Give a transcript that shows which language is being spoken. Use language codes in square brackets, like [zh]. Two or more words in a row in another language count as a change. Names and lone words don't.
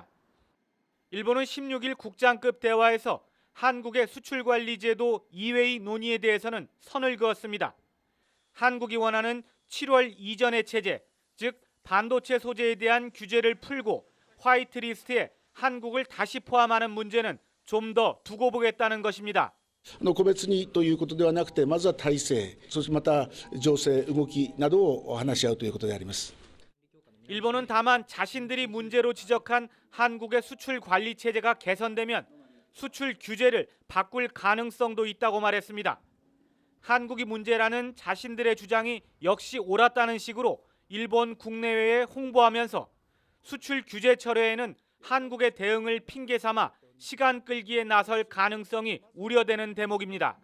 [ko] 일본은 16일 국장급 대화에서 한국의 수출관리제도 이외의 논의에 대해서는 선을 그었습니다. 한국이 원하는 7월 이전의 체제, 즉 반도체 소재에 대한 규제를 풀고 화이트리스트에 한국을 다시 포함하는 문제는 좀 더 두고 보겠다는 것입니다. [ja] 個別にということではなくて、まずは体制、そしてまた情勢、動きなどを話し合うということであります。 [ko] 일본은 다만 자신들이 문제로 지적한 한국의 수출 관리 체제가 개선되면 수출 규제를 바꿀 가능성도 있다고 말했습니다. 한국이 문제라는 자신들의 주장이 역시 옳았다는 식으로 일본 국내외에 홍보하면서 수출 규제 철회에는 한국의 대응을 핑계 삼아 시간 끌기에 나설 가능성이 우려되는 대목입니다.